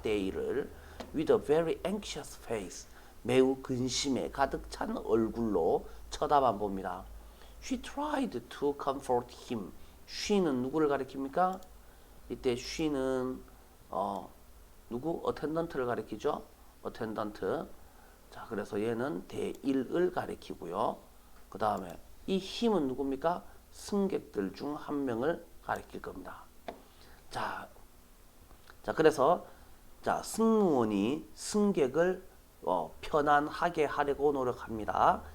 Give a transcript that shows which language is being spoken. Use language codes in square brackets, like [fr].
[ko] 데이를 [en] with a very anxious face [ko] 매우 근심에 가득 찬 얼굴로 쳐다만 봅니다. [en] She tried to comfort him. [ko] she는 누구를 가리킵니까? 이때 she는 누구? attendant를 가리키죠. [en] attendant. [ko] 자, 그래서 얘는 대일을 가리키고요. 그 다음에 이 힘은 누굽니까? 승객들 중 한 명을 가리킬 겁니다. 자, 그래서 자, 승무원이 승객을 편안하게 하려고 노력합니다.